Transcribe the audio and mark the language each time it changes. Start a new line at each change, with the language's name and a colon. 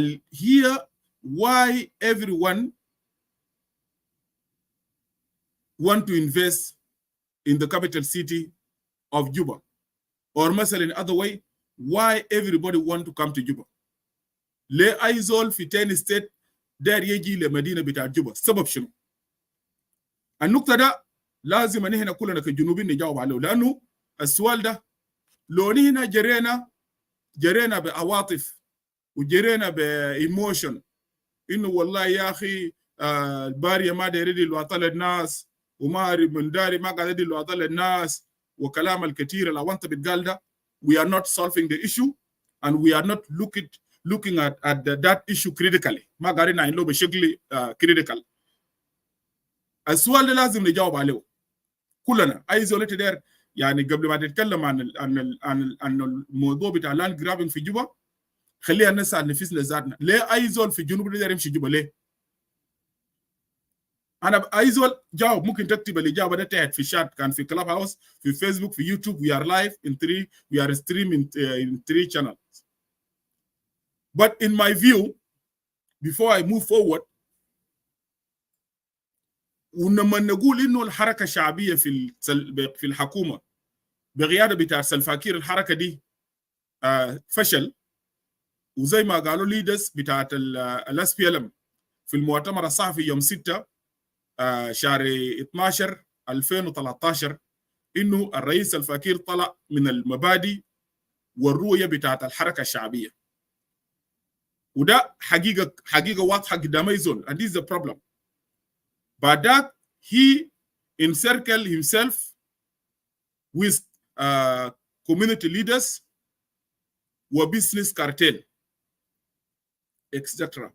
English: Here, why everyone want to invest in the capital city of Juba? Or مثلا in other way, why everybody want to come to Juba?
Arabic: ليه أي زول في تاني ستيت داير يجي لمدينة بتاع جوبا؟ السبب شنو؟ النقطة ده لازم ان احنا كلنا كجنوبيين نجاوب عليه، لأنه السؤال ده لو هنا جرينا بعواطف وجرينا بايموشن انه والله يا اخي الباريه ما داير يدي الوطن للناس وما من داري ما قاعد يدي الوطن للناس وكلام الكثير اللي وانت بتقال ده،
English: we are not solving the issue and we are not looking at that issue critically.
Arabic: ما قاعدين نعمله بشكل critical. السؤال ده لازم نجاوب عليه كلنا. اي زول تدير يعني قبل ما تتكلم عن الموضوع بتاع لاند جرابينج في جوبا، خلينا نسال نفسنا ذاتنا، ليه اي زول في الجنوب يقدر يمشي جوبا؟ ليه؟ انا اي زول جاوب ممكن تكتب الاجابه ده تحت في الشات، كان في كلاب هاوس، في فيسبوك، في يوتيوب.
English: we are live in 3 we are streaming in 3 channels. But in my view, before I move forward,
Arabic: ولما نقول انه الحركه الشعبيه في الحكومه بقياده بتاع سلفاكير الحركه دي فشل، وزي ما قالوا ليدرز بتاعت الاس بي ال ام في المؤتمر الصحفي يوم 6 شهر 12 2013 انه الرئيس الفاكير طلع من المبادئ والرؤيه بتاعت الحركه الشعبيه، وده حقيقه واضحه قدام اي زول.
English: and this is the problem.
Arabic: بعد ذاك
English: he encircled himself with community leaders وبزنس cartel etc.